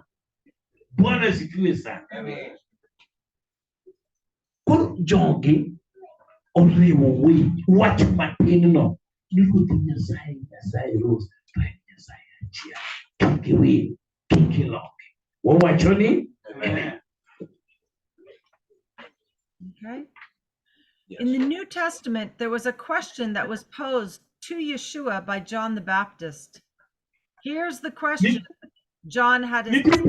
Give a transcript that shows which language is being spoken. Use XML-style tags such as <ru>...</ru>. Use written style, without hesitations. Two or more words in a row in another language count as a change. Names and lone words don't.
<sw>Bwana sifiwe sana.</sw> <luo>Koro jogi oriwo wach matin no Ruoth Nyasaye Rose to en Nyasaye achiel kik wil kik iloki. Wawacho ni amen.</luo> <en>Okay. Yes. In the New Testament, there was a question that was posed to Yeshua by John the Baptist. Here's the question John had his</en>